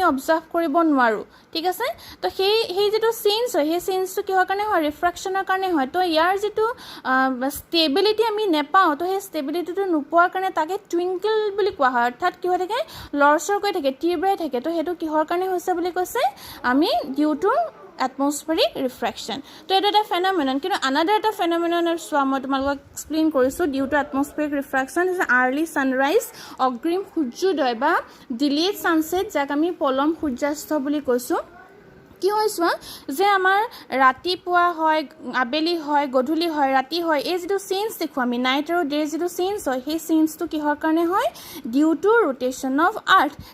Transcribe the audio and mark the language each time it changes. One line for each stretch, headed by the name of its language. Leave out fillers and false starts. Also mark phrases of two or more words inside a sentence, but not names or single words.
Assamese: অবজাৰ্ভ কৰিব নোৱাৰোঁ ঠিক আছে তো সেই যিটো চেঞ্জ হয় সেই চেঞ্জটো কিহৰ কাৰণে হয় ৰিফ্ৰেকশ্যনৰ কাৰণে হয় তো ইয়াৰ যিটো ষ্টেবিলিটি আমি নেপাওঁ তো সেই ষ্টেবিলিটিটো নোপোৱাৰ কাৰণে তাকে টুইংকল বুলি কোৱা হয় অৰ্থাৎ কি হৈ থাকে লৰচৰ কৰি থাকে তিৰবিৰাই থাকে তো সেইটো কিহৰ কাৰণে হৈছে বুলি কৈছে আমি ডিউ
English: to atmospheric refraction
Assamese: তো এটা এটা ফেন'মেনন কিন্তু আনাদাৰ এটা ফেন'মেনন চোৱা মই তোমালোকক এক্সপ্লেইন কৰিছোঁ
English: due to atmospheric refraction is early sunrise
Assamese: অগ্ৰিম সূৰ্যোদয় বা
English: delayed sunset
Assamese: যাক আমি পলম সূৰ্যাস্ত বুলি কৈছোঁ কি হয় চোৱা যে আমাৰ ৰাতিপুৱা হয় আবেলি হয় গধূলি হয় ৰাতি হয় এই যিটো চেঞ্জ দেখোঁ আমি নাইট আৰু ডেৰ যিটো চেঞ্জ হয় সেই চেঞ্জটো কিহৰ কাৰণে হয়
English: due to rotation of earth